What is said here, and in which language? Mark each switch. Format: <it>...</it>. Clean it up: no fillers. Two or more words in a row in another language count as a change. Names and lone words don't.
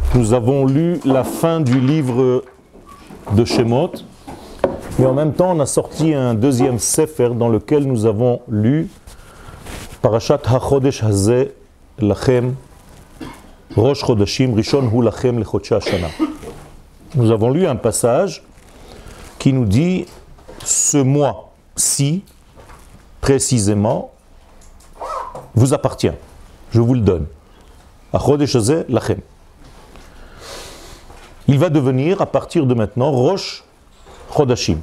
<fr>Nous avons lu la fin du livre de Shemot, mais en même temps on a sorti un deuxième sefer dans lequel nous avons lu</fr> <he>פרשת החודש הזה לכם ראש חודשים ראשון הוא לכם לחודשי השנה.</he> <fr>Nous avons lu un passage qui nous dit ce mois-ci précisément vous appartient, je vous le donne.</fr> <he>החודש הזה לכם.</he> <fr>Il va devenir, à partir de maintenant,</fr> <he>ראש חודשים.</he>